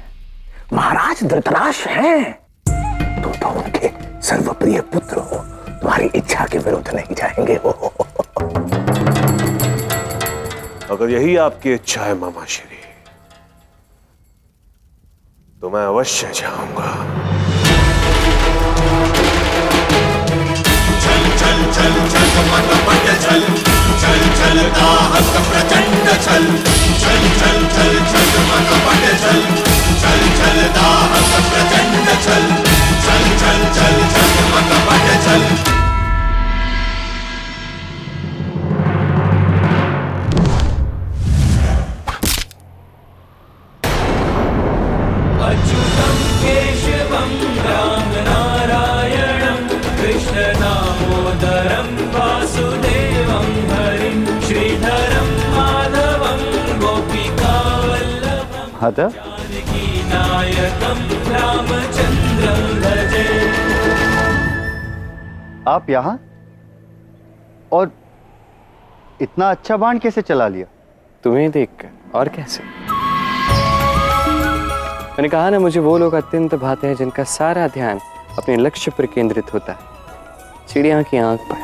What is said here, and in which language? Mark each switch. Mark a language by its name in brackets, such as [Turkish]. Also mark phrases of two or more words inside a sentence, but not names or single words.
[Hindi] महाराज धृतराष्ट्र हैं। तुम तो उनके सर्वप्रिय पुत्र हो, तुम्हारी इच्छा के विरुद्ध नहीं जाएंगे वो। अगर यही आपकी इच्छा है मामा श्री तो मैं अवश्य जाऊंगा। चल चल चल चल पट चल चल चल दाहक प्रचंड चल चल चल चल चल पट चल चल चल दाहक प्रचंड चल चल चल चल चल पट चल। [Sanskrit] अच्युतं केशवं राम नारायणं कृष्ण दामोदरं वासुदेवं हरिं श्रीधरं माधवं गोपिकावल्लभं जानकी नायकं रामचन्द्रं भजे। [Hindi] आप यहाँ? और इतना अच्छा बाण कैसे चला लिया? तुम्हें देखकर, और कैसे। मैंने कहा ना, मुझे वो लोग अत्यंत भाते हैं जिनका सारा ध्यान अपने लक्ष्य पर केंद्रित होता है, चिड़िया की आंख पर।